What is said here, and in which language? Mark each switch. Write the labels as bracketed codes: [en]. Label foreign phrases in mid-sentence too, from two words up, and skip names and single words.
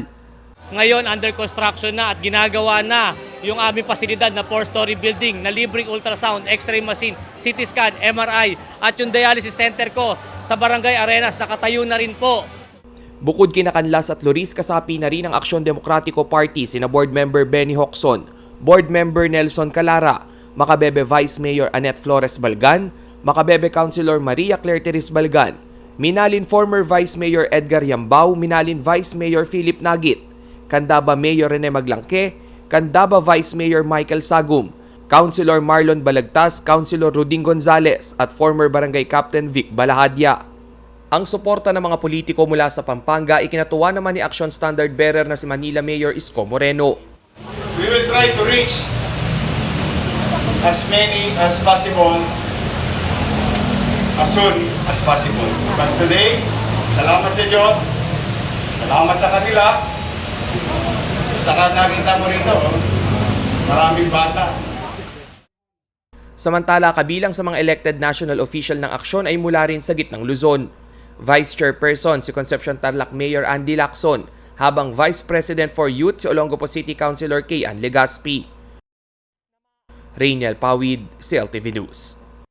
[tl] Ngayon [en] under construction [tl] na at ginagawa na yung aming pasilidad na [en] 4-story building [tl] na libreng ultrasound, [en] x-ray machine, CT scan, MRI [tl] at yung [en] dialysis center [tl] ko sa Barangay Arenas nakatayo na rin po. Bukod kina Canlas at Luris, kasapi na rin ang Aksyon Demokratiko Party sina Board Member Benny Hocson, Board Member Nelson Calara, Makabebe Vice Mayor Annette Flores Balgan, Makabebe Councilor Maria Claire Teres Balgan, Minalin former Vice Mayor Edgar Yambao, Minalin Vice Mayor Philip Nagit, Candaba Mayor Rene Maglangke, Candaba Vice Mayor Michael Sagum, Councilor Marlon Balagtas, Councilor Ruding Gonzales at former Barangay Captain Vic Balahadya. Ang suporta ng mga politiko mula sa Pampanga ikinatuwa naman ni Action Standard Bearer na si Manila Mayor Isko Moreno. [en] We will try to reach as many as possible as soon as possible. But today, [tl] salamat sa Diyos, salamat sa kanila, at saka nakita mo rito, maraming bata. Samantala, kabilang sa mga [en] elected national official [tl] ng aksyon ay mula rin sa gitnang Luzon. Vice Chairperson si Concepcion Tarlac Mayor Andy Lacson, habang Vice President for Youth si Olongapo City Councilor Kay Ann Legaspi. Rainiel Pawid, CLTV News.